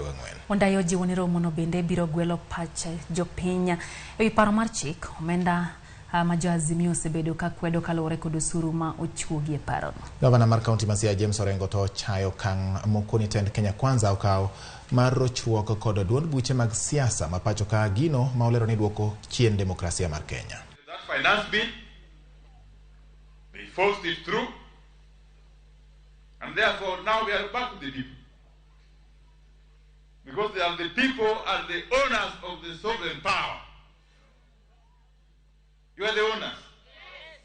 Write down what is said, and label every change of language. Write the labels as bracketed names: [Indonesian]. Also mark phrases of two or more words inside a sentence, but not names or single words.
[Luo (Kenya and Tanzania)] Wandayi ojiwo ni romo no bende biro gwelo pach jopiny ewi paro mar chik omenda ma jo Azimio osebedo ka kwedo kaluwore kod osuru ma ochuogi e parono. Gavana mar kaunti ma Siaya James Orengo to chayo kang' moko ni tend Kenya Kwanza okawo mar rochruok kod duond buche mag siasa ma pacho ka gino ma olero ni duoko chien demokrasia mar Kenya. [English] That finance bill, they forced it through, and therefore now we are back to the people. Because they are the people and the owners of the sovereign power. You are the owners. Yes.